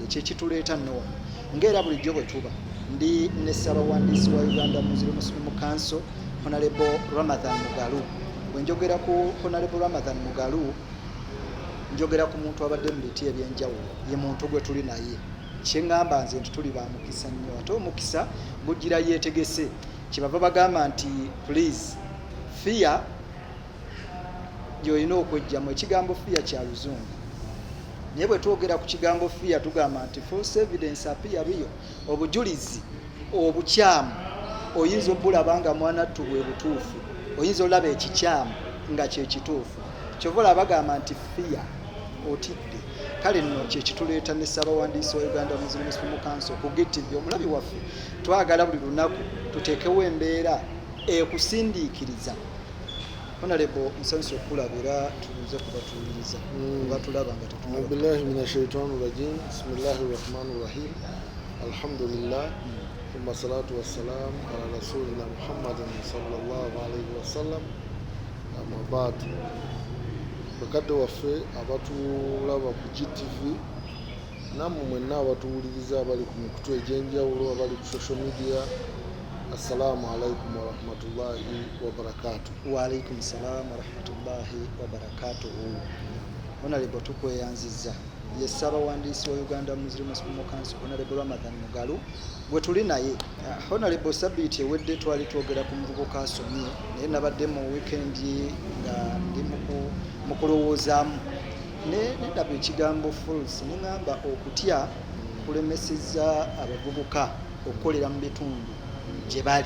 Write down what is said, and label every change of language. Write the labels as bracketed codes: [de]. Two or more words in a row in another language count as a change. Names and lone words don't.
[lg] Ekyo kituleeta nno ng'era bulijjo bwe tuba. Ndi ne Ssaabawandiisi wa Uganda Muslim Council Honorable Ramadhan Mugalu. Bwe njogera ku Honorable Ramadhan Mugalu njogera ku muntu abadde mu biti ebyenjawulo, ye muntu gwe tuli naye. Kye ŋŋamba nze nti tuli ba mukisa nnyo, ate omukisa gujjira yeetegese. Kyebava bagamba nti [en] please fear [lg] gy'olina okwejjamu. Ekigambo fear kya Luzungu, naye bwe twogera ku kigambo fear tugamba nti [en] false evidence appear real. [lg] Obujulizi obukyamu oyinza obulaba nga mwanattu bwe butuufu, oyinza olaba ekikyamu nga kye kituufu. Kyova olaba bagamba nti fear otidde. Kale nno kye kituleeta ne Ssaabawandiisi wa Uganda Muslim Council ku GTV. Omulabi waffe twagala buli lunaku tuteekewo embeera ekusindiikiriza. Honorable nsanyusa okulabira tubuuze kubatuwuliriza batulaba nga tetulaba. [ar] بالله من الشيطان الرجيم. بسم الله الرحمن الرحيم. الحمد لله ثم الصلاة والسلام على رسولنا محمد صلى الله عليه وسلم. أما بعد. [lg] Bakadde waffe abatulaba ku GTV nammwe mwenna abatuwuliriza abali ku mikutu egy'enjawulo, abali ku [en] social media, [ar] السلام عليكم ورحمة الله وبركاته. وعليكم السلام ورحمة الله وبركاته. [lg] Honorable tukweyanziza ye Ssaabawandiisi wa Uganda Muslim Council Honorable Ramadhan Mugalu gwe tuli naye. Honorable Sabiti ewedde twali twogera ku muvubuka asomye, naye nabadde mu weekend nga ndi mu kulowoozaamu ndaba ekigambo false, ne ŋŋamba okutya kulemesezza abavubuka okukolera mu bitundu gye bali.